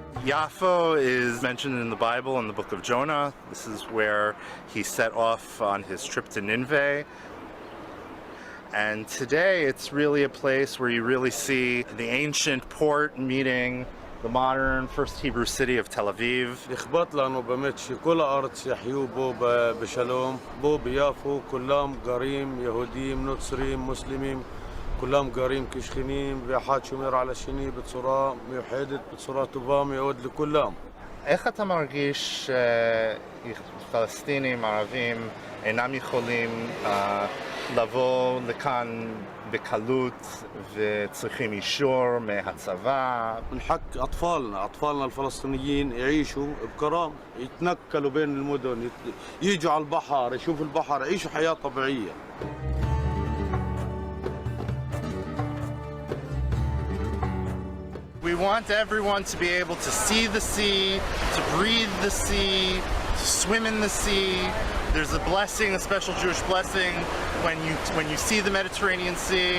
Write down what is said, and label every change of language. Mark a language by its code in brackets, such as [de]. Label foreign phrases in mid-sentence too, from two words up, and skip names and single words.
[en] Yaffo is mentioned in the Bible in the book of Jonah. This is where he set off on his trip to Nineveh. And today it's really a place where you really see the ancient port meeting the modern first Hebrew city of Tel Aviv. [ar] إخبط لأنه [he] באמת שכל הארץ יחיו בו בשלום, בו ביפו כולם גרים, יהודים, נוצרים, מוסלמים, כולם גרים כשכנים ואחד שומר על השני בצורה מיוחדת, בצורה טובה מאוד לכולם. איך אתה מרגיש שפלסטינים, ערבים, אינם יכולים לבוא לכאן בקלות וצריכים אישור מהצבא? [ar] من حق أطفالنا الفلسطينيين يعيشوا بكرامة، يتنقلوا بين المدن، يجوا على البحر، يشوفوا البحر، يعيشوا حياة طبيعية. [en] We want everyone to be able to see the sea, to breathe the sea, to swim in the sea. There's a blessing, a special Jewish blessing, when you see the Mediterranean Sea.